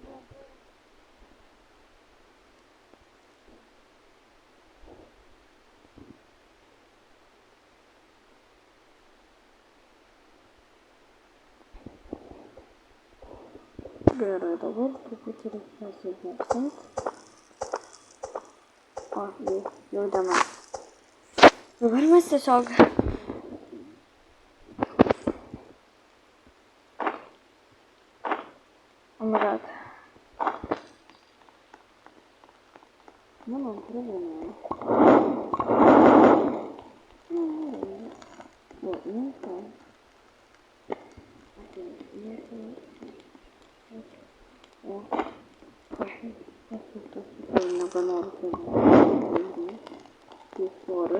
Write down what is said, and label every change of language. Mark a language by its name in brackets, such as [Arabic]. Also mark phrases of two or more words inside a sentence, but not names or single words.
[Lithuanian] Gerai, dabar truputį reikia sudėti. O, jau diena. Dabar mes tiesiog... [English] Oh my god. [Lithuanian] Mano problema. Nebenoriu tai fora.